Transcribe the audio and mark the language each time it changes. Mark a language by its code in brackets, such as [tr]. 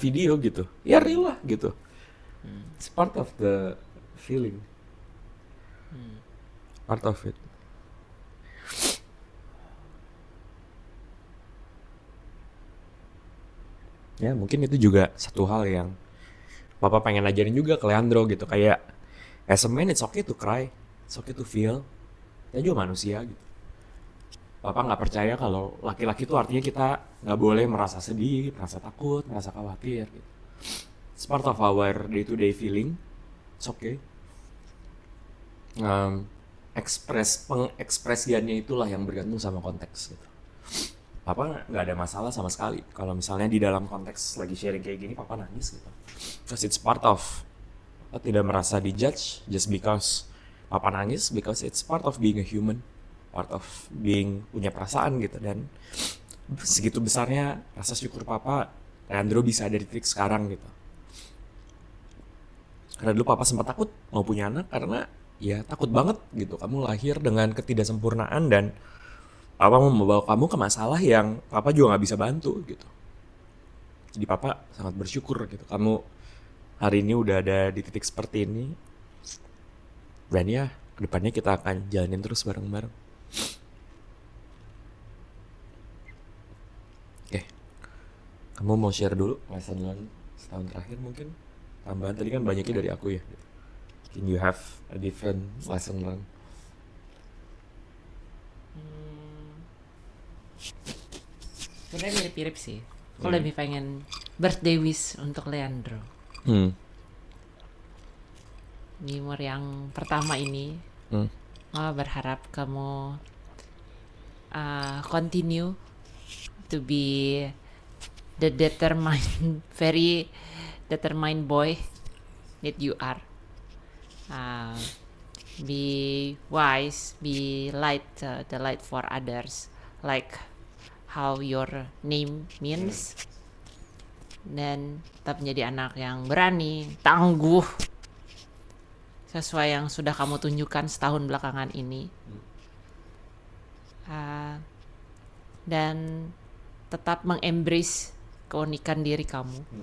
[id] video gitu. Ya real lah gitu. [en] It's part of the feeling. Part of it. [id] Ya mungkin itu juga satu hal yang Papa pengen ajarin juga ke Leandro gitu. [en] Kayak as a man it's okay to cry, it's okay to feel. [id] Kita juga manusia gitu. Papa nggak percaya kalau laki-laki itu artinya kita nggak boleh merasa sedih, merasa takut, merasa khawatir gitu. [en] It's part of our day-to-day feeling. It's okay. [id] Pengekspresiannya itulah yang bergantung sama konteks gitu. Papa nggak ada masalah sama sekali kalau misalnya di dalam konteks lagi sharing kayak gini Papa nangis gitu. [en] Because it's part of, [id] Papa tidak merasa dijudge [en] just because [id] Papa nangis, [en] because it's part of being a human, part of being [id] punya perasaan gitu. Dan segitu besarnya rasa syukur Papa Leandro bisa ada di titik sekarang gitu. Karena dulu Papa sempat takut mau punya anak karena ya takut banget gitu. Kamu lahir dengan ketidaksempurnaan dan Papa mau membawa kamu ke masalah yang Papa juga nggak bisa bantu gitu. Jadi Papa sangat bersyukur gitu. Kamu hari ini udah ada di titik seperti ini. Dan ya kedepannya kita akan jalanin terus bareng-bareng. Oke. Kamu mau share dulu lesson learned setahun terakhir mungkin? Tambahan tadi kan banyaknya dari aku ya. [en] Can you have a different lesson learned? [id] Sebenarnya mirip-mirip sih. Aku lebih pengen birthday wish untuk Leandro. Di umur yang pertama ini, Mama berharap kamu [en] continue to be the determined, very determined boy that you are. Be wise, be light, the light for others, like how your name means. [id] Dan tetap menjadi anak yang berani, tangguh, sesuai yang sudah kamu tunjukkan setahun belakangan ini. Dan tetap mengembrace keunikan diri kamu.